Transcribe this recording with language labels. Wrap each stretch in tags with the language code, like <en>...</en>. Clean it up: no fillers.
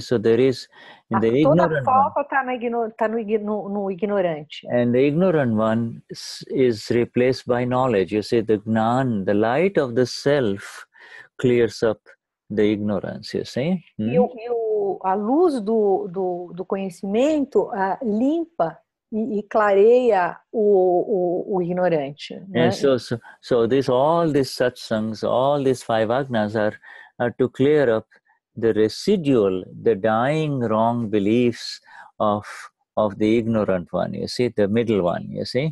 <en>So there is in the ignorant</en> <pt>falta está no ignorante.</pt> <en>And the ignorant one is replaced by knowledge. You see, the Gnan, the light of the self clears up the ignorance, you see.</en> <pt>A luz do conhecimento limpa e clareia o ignorante. Né?</pt> <en>And so all these satsangs, all these 5 agnas are to clear up the residual, the dying wrong beliefs of the ignorant one, you see, the middle one, you see.</en>